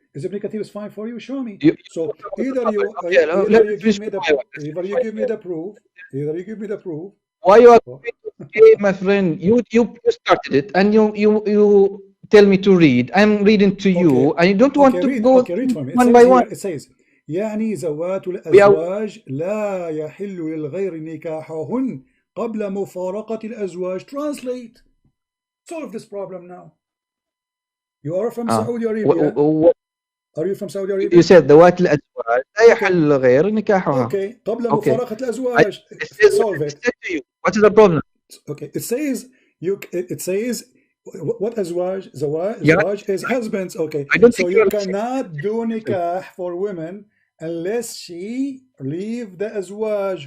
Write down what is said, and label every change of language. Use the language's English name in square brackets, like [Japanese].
[English] Is Ibn Kathir is fine for you? Show me. So either you give me the proof. Why you are okay, my friend? You started it, and you tell me to read. I'm reading to you, and you don't want to go read for me. one by one. It says [Arabic] يعني زوات الأزواج لا يحل للغير نكاحهن قبل مفارقة الأزواج. [English] Translate. Solve this problem now. You are from Saudi Arabia. Are you from Saudi Arabia? You said [Arabic] ذوات الأزواج لا يحل للغير نكاحها. [English] Okay. [Arabic] قبل مفارقة الأزواج. [English] Solve it. What is the problem? Okay. It says what أزواج? زواج is husbands. Okay. So you cannot do nikah for women unless she leave the أزواج.